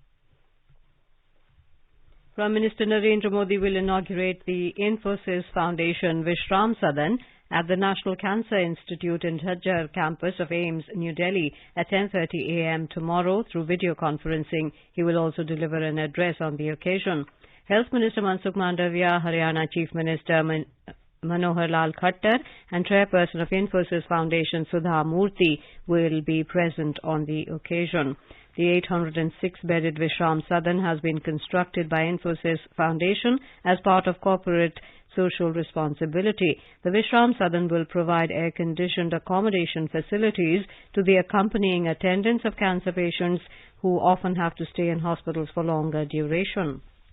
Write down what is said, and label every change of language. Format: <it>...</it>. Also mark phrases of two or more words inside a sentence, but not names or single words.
<en>Prime Minister Narendra Modi will inaugurate the Infosys Foundation Vishram Sadan at the National Cancer Institute in Jhajjar campus of AIIMS, New Delhi at 10:30 a.m. tomorrow through video conferencing. He will also deliver an address on the occasion. Health Minister Mansukh Mandavia, Haryana Chief Minister Manohar Lal Khattar and Chairperson of Infosys Foundation Sudha Murthy will be present on the occasion. The 806-bedded Vishram Sadan has been constructed by Infosys Foundation as part of corporate social responsibility. The Vishram Sadan will provide air-conditioned accommodation facilities to the accompanying attendants of cancer patients who often have to stay in hospitals for longer duration.</en>